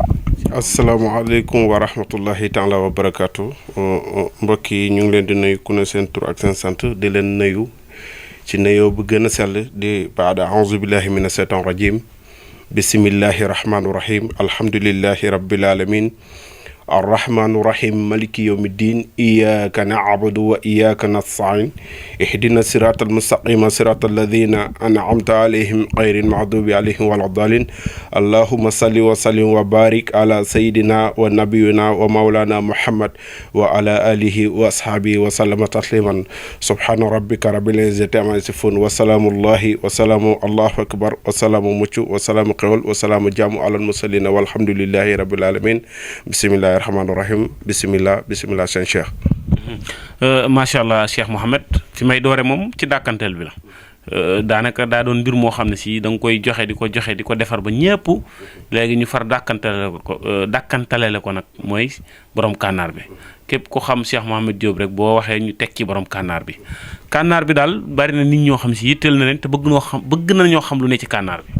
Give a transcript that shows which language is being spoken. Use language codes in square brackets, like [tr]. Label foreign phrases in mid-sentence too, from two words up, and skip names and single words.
[ar] السلام عليكم ورحمة الله تعالى وبركاته [wo] mbokk yi ñu ngi leen di nuyu ku ne seen tur ak seen sant di leen nuyu ci nuyoo bu gën a sell [ar] di بعد أعوذ بالله من الشيطان الرجيم بسم الله الرحمن الرحيم الحمد لله رب العالمين الرحمن الرحيم مالك يوم الدين إياك نعبد و وإياك نستعين اهدنا الصراط المستقيم صراط الذين أنعمت عليهم غير المغضوب عليهم ولا الضالين اللهم صل وسلم وبارك على سيدنا ونبينا ومولانا محمد وعلى آله وأصحابه وسلم تسليما سبحان ربك رب العزة عما يصفون وسلام الله وسلام الله أكبر وسلام mucc وسلام xewal وسلام jaamu على المرسلين والحمد لله رب العالمين بسم الله الرحمن الرحيم بسم الله seen Cheikh. ما شاء الله [wo] Cheikh Mouhamed fi may doore moom ci dàkkanteel bi la daanaka daa doon mbir moo xam ne si da nga koy joxe di ko defar ba ñëpp léegi ñu far dàkkantalele ko nag mooy borom kànnaar bi képp ko xam Cheikh Mouhamed Diop rek boo waxee ñu teg ci borom kànnaar bi daal bari na nit ñoo xam si yitteel na leen te bëgg na ñoo xam lu ne ci kànnaar bi.